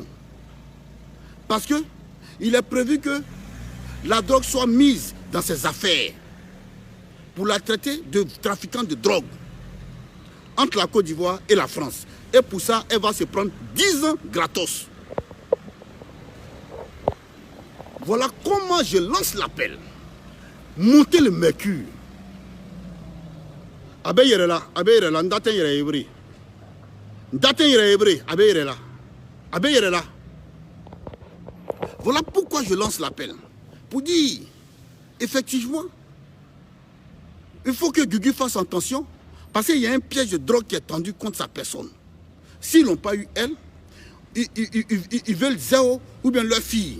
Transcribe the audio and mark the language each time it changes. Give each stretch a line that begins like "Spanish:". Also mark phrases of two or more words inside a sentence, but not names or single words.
French: Parce que il est prévu que la drogue soit mise dans ses affaires pour la traiter de trafiquant de drogue entre la Côte d'Ivoire et la France. Et pour ça, elle va se prendre 10 ans gratos. Voilà comment je lance l'appel. Montez le mercure.
Dyula: Abe yerela, ndaten yere hebri. Ndaten yere hebri, abe yerela. Abe yerela.
French: Voilà pourquoi je lance l'appel. Pour dire, effectivement, il faut que Gugu fasse attention, parce qu'il y a un piège de drogue qui est tendu contre sa personne. S'ils n'ont pas eu elle, ils veulent zéro ou bien leur fille.